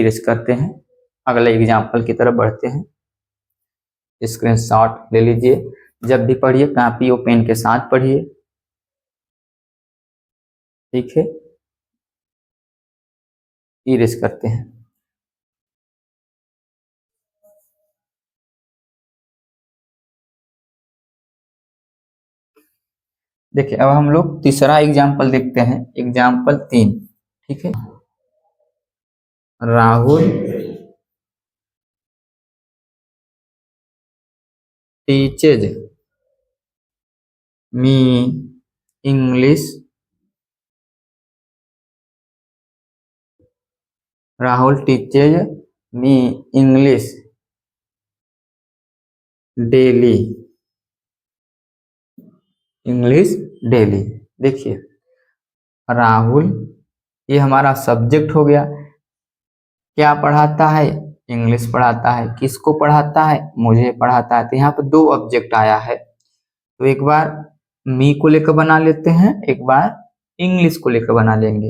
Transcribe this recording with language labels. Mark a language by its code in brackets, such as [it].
[hi] Erase करते हैं, अगले एग्जाम्पल की तरफ बढ़ते हैं। स्क्रीनशॉट ले लीजिए, जब भी पढ़िए कॉपी और पेन के साथ पढ़िए, ठीक है। इरेज करते हैं। देखिए अब हम लोग तीसरा एग्जाम्पल देखते हैं, एग्जाम्पल 3, ठीक है। [en] Rahul teaches me English, Rahul teaches me English daily, English daily. [hi] देखिए राहुल ये हमारा सब्जेक्ट हो गया, क्या पढ़ाता है, इंग्लिश पढ़ाता है। किसको पढ़ाता है, मुझे पढ़ाता है। तो यहाँ पर दो ऑब्जेक्ट आया है, तो एक बार मी को लेकर बना लेते हैं, एक बार इंग्लिश को लेकर बना लेंगे।